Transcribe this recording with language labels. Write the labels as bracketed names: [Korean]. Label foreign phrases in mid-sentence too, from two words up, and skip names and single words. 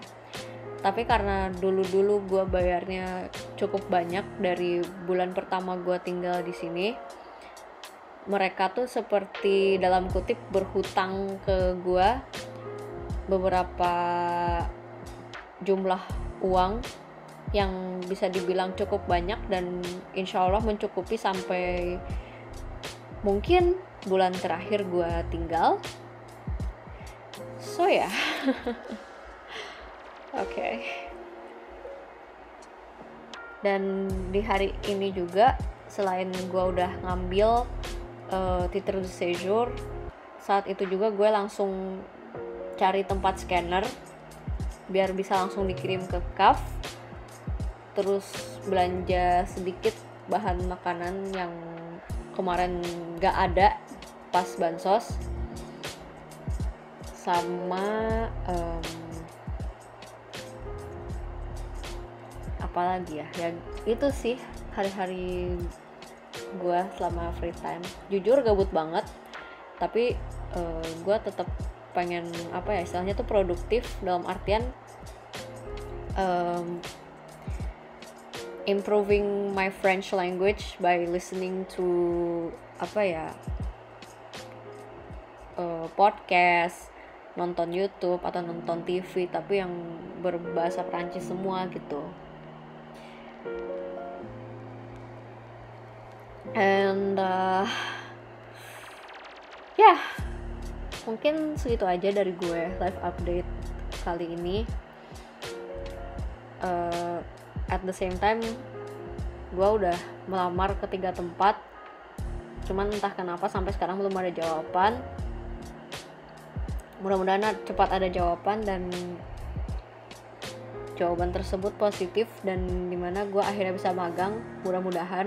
[Indonesian] Tapi karena dulu gue bayarnya cukup banyak dari bulan pertama gue tinggal di sini, mereka tuh seperti dalam kutip berhutang ke gue beberapa jumlah uang yang bisa dibilang cukup banyak, dan [Arabic] إن شاء الله [Indonesian] mencukupi sampai mungkin bulan terakhir gue tinggal. So ya, oke. Dan di hari ini juga, selain gue udah ngambil [French] titre de séjour, [Indonesian] saat itu juga gue langsung cari tempat scanner biar bisa langsung dikirim ke CAF. Terus belanja sedikit bahan makanan yang kemarin gak ada pas bansos, sama apalagi ya itu sih hari-hari gue selama [English] free time. [Indonesian] Jujur gabut banget, tapi gue tetap pengen istilahnya tuh produktif, dalam artian [English] improving my French language by listening to podcast, [Indonesian] nonton YouTube atau nonton TV tapi yang berbahasa Prancis semua gitu. And mungkin segitu aja dari gue [English] live update [Indonesian] kali ini. [English] At the same time [Indonesian] gue udah melamar ke 3 tempat, cuman entah kenapa sampai sekarang belum ada jawaban. Mudah-mudahan cepat ada jawaban dan jawaban tersebut positif, dan dimana gue akhirnya bisa magang, mudah-mudahan.